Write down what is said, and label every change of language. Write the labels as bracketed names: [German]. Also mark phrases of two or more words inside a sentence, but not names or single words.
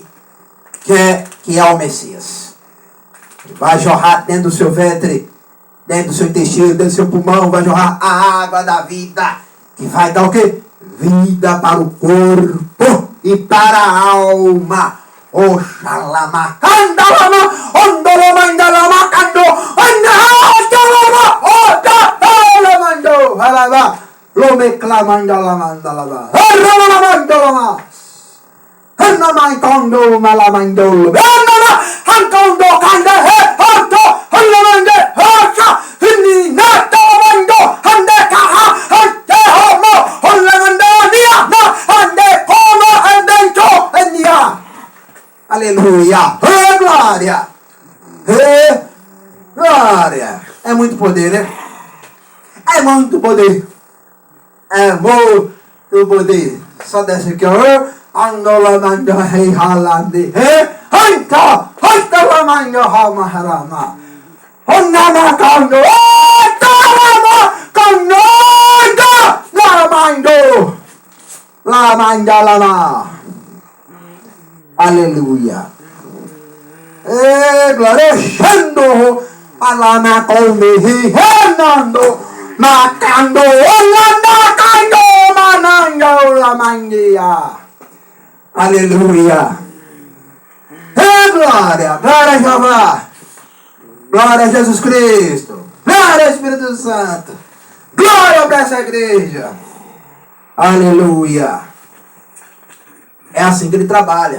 [Portuguese] Que é o Messias. Vai jorrar dentro do seu ventre, dentro do seu intestino, dentro do seu pulmão, vai jorrar a água da vida, que vai dar o quê? Vida para o corpo e para a alma. Oxalama, andalama, ondolama, andalama, cando, andalama, ondalama, andalama, lomeclama, andalama, andalama, andalama, andalama, andalama, andalama, malamandolo, andalama, ancondo, canda, anto, andamande, hacha, ninata, mando, andecaha, antehomo, andamandania, andecomo, andento, andia. Aleluia! Oh, glória! Glória! É muito poder, né? É muito poder. É muito poder. Só desce aqui, ó. Andolamanda rei halande. Anta! Andolamanda hamaharama. Onamakando. Otalama! Kananda! Lamando! Lamanda lama. Aleluia. Glória. Xando. Alama conde. Renando. Macando. Olanacando. Manando. Lamandia. Aleluia. Glória. Glória a Jeová. Glória a Jesus Cristo. Glória ao Espírito Santo. Glória para essa igreja. Aleluia. É assim que ele trabalha.